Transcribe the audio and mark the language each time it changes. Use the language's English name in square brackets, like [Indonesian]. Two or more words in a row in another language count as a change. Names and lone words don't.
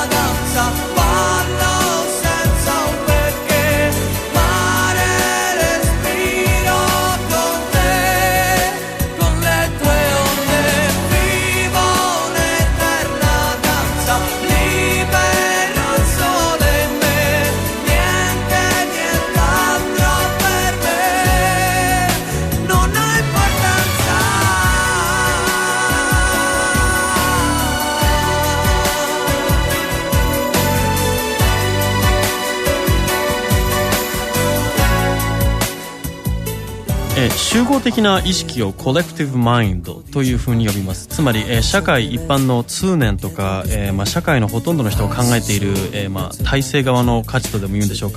[Italian] danza, ballo senza un perché, mare respiro con te, con le tue onde, vivo un'eterna danza, libero il sole in me, niente, nient'altro per me, non ha importanza. [Japanese] 集合的な意識を [English] collective mind [Japanese] というふうに呼びます。つまり、社会一般の通念とか、社会のほとんどの人が考えている、体制側の価値とでも言うんでしょうか。